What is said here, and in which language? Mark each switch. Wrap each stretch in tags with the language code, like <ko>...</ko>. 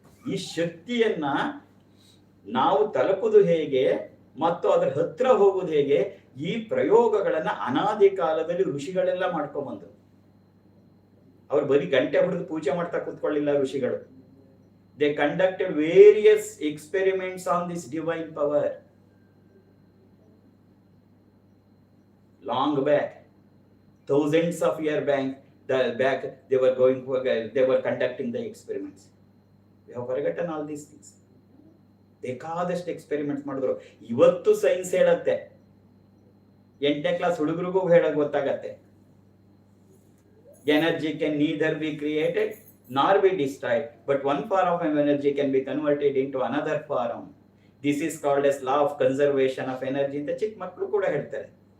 <kn>ಈ ಶಕ್ತಿಯನ್ನ ನಾವು ತಲುಪುವುದು ಹೇಗೆ ಮತ್ತು ಅದರ ಹತ್ರ ಹೋಗುವುದು ಹೇಗೆ, ಈ ಪ್ರಯೋಗಗಳನ್ನ ಅನಾದಿ ಕಾಲದಲ್ಲಿ ಋಷಿಗಳೆಲ್ಲ ಮಾಡ್ಕೊಂಡ್ಬಂದ್ರು. ಅವ್ರು ಬರೀ ಗಂಟೆ ಹೊಡೆದು ಪೂಜೆ ಮಾಡ್ತಾ ಕೂತ್ಕೊಳ್ಳಿಲ್ಲ ಋಷಿಗಳು.</kn> <en>They conducted various experiments on this divine power. Long back, thousands of years back, they were conducting the experiments. We have forgotten all these things.</en> <kn>ಬೇಕಾದಷ್ಟು ಎಕ್ಸ್ಪೆರಿಮೆಂಟ್ ಮಾಡಿದ್ರು. ಇವತ್ತು ಸೈನ್ಸ್ ಹೇಳತ್ತೆ, 8ನೇ ಕ್ಲಾಸ್ ಹುಡುಗರಿಗೂ ಹೇಳಕ್ ಗೊತ್ತಾಗತ್ತೆ,</kn> <en>Energy can neither be created nor be destroyed, but one form of energy can be converted into another form. This is called as law of conservation of energy</en> <kn>ಅಂತ ಚಿಕ್ಕ ಮಕ್ಕಳು ಕೂಡ ಹೇಳ್ತಾರೆ.</kn>